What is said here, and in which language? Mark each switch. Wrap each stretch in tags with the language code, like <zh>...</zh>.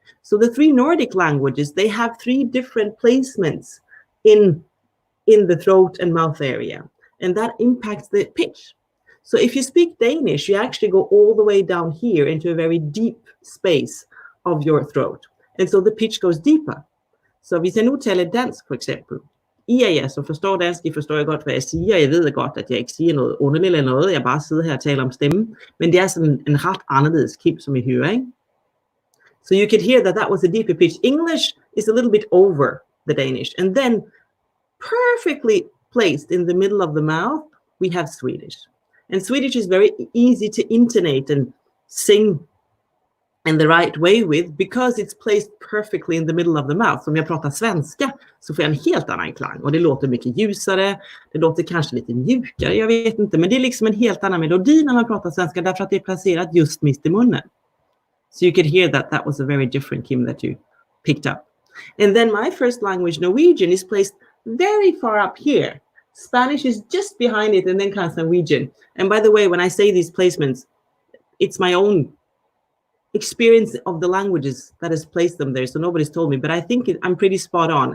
<en>So the 3 Nordic languages, they have 3 different placements in the throat and mouth area, and that impacts the pitch. So if you speak Danish, you actually go all the way down here into a very deep space of your throat, and so the pitch goes deeper.</en> <da>Så hvis jeg nu taler dansk for eksempel, I af jer, som forstår dansk, I forstår jeg godt, hvad jeg siger. Jeg ved godt, at jeg ikke siger noget underligt eller noget. Jeg bare sidder her og taler om stemmen, men det er sådan en ret anderledes kim, som I hører, ikke?</da> <en>So you could hear that was a deeper pitch. English is a little bit over the Danish, and then perfectly placed in the middle of the mouth, we have Swedish. And Swedish is very easy to intonate and sing in the right way with because it's placed perfectly in the middle of the mouth.</en> <sv>Så om jag pratar svenska så får jag en helt annan klang och det låter mycket ljusare, det låter kanske lite mjukare, jag vet inte, men det är liksom en helt annan melodi när man pratar svenska därför att det är placerat just mitt i munnen.</sv> <en>So you could hear that was a very different kim that you picked up. And then my first language, Norwegian, is placed very far up here. Spanish is just behind it, and then comes Norwegian. And by the way, when I say these placements, it's my own experience of the languages that has placed them there. So nobody's told me, but I think I'm pretty spot on.</en>